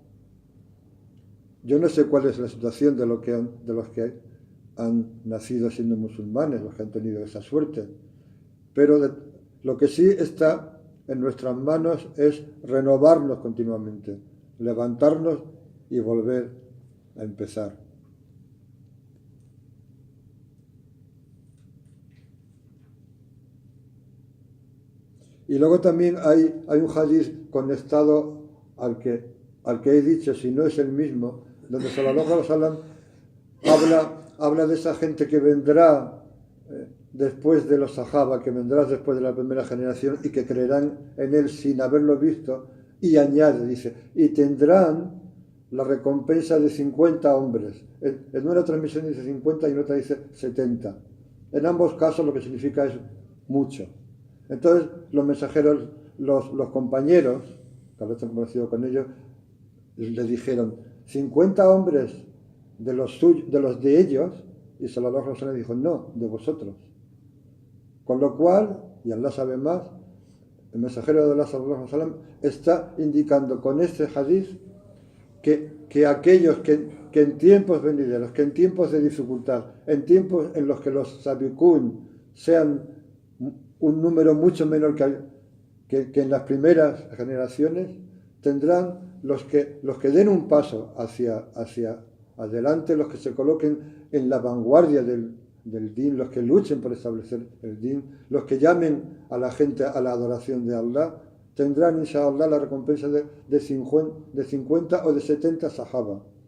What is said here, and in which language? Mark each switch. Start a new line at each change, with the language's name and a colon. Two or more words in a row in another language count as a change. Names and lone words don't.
Spanish: Yo no sé cuál es la situación de los que han nacido siendo musulmanes, los que han tenido esa suerte, pero lo que sí está en nuestras manos es renovarnos continuamente, levantarnos y volver a empezar. Y luego también hay un hadiz conectado al que he dicho, si no es el mismo, donde
Arabic: صلى الله عليه وسلم
Spanish: habla de esa gente que vendrá después de los sahaba, que vendrá después de la primera generación y que creerán en él sin haberlo visto, y añade, dice, y tendrán la recompensa de 50 hombres. En una transmisión dice 50 y en otra dice 70. En ambos casos lo que significa es mucho. Entonces los mensajeros, los compañeros, que habéis conocido con ellos, le dijeron, 50 hombres de los de ellos, y
Arabic: صلى الله عليه وسلم
Spanish: dijo, no, de vosotros. Con lo cual, y Allah sabe más, el mensajero de Allah
Arabic: صلى الله عليه وسلم
Spanish: está indicando con este hadith que aquellos que en tiempos venideros, que en tiempos de dificultad, en tiempos en los que los sabiqún sean un número mucho menor que en las primeras generaciones, tendrán los que den un paso hacia adelante, los que se coloquen en la vanguardia del din, los que luchen por establecer el din, los que llamen a la gente a la adoración de Allah, tendrán inshallah la recompensa de 50 o de 70 sahaba.